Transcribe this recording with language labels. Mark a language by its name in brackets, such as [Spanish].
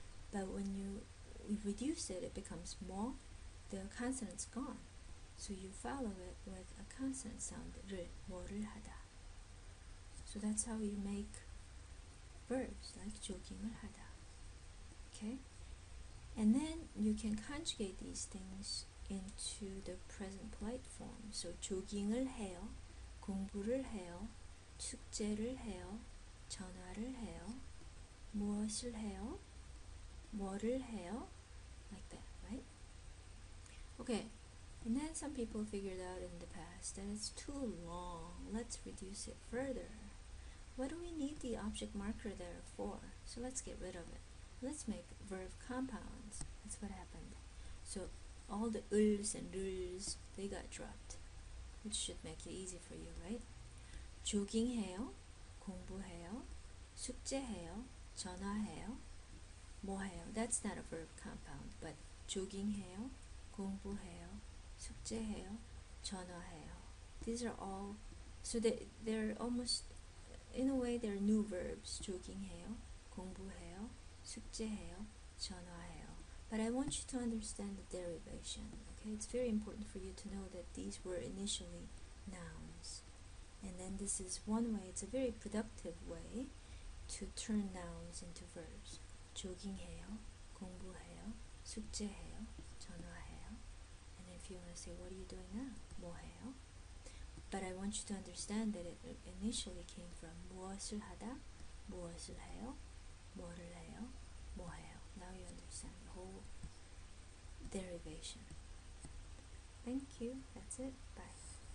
[English] But when you reduce it, it becomes 뭐. The consonant's gone, so you follow it with a consonant sound 를, [Korean] 뭐를 하다. [English] So that's how you make verbs like [Korean] 조깅을 하다. [English] Okay, and then you can conjugate these things into the present polite form. [Korean] So 조깅을 해요, 공부를 해요, 숙제를 해요, 전화를 해요, 무엇을 해요, 뭐를 해요, [English] like that, right? Okay, and then some people figured out in the past that it's too long. Let's reduce it further. What do we need the object marker there for? So let's get rid of it. Let's make verb compounds. That's what happened. So all the ls and rs, they got dropped, which should make it easy for you, right? [Korean] 조깅해요, 공부해요, 숙제해요, 전화해요, 뭐해요. [English] That's not a verb compound, but [Korean] 조깅해요, 공부해요, 숙제해요, 전화해요. [English] These are all, so they're almost, in a way, they're new verbs. [Korean] 조깅해요, 공부해요, 숙제해요, 전화해요. [English] But I want you to understand the derivation. Okay, it's very important for you to know that these were initially nouns, and then this is one way. It's a very productive way to turn nouns into verbs. [Korean] 조깅해요, 공부해요, 숙제해요, 전화해요. [English] And if you want to say, what are you doing now? [Korean] 뭐해요? [English] But I want you to understand that it initially came from [Korean] 무엇을 하다, 무엇을 해요, 뭐를 해요, 뭐해요. [English] Now you understand the whole derivation. Thank you. That's it. Bye.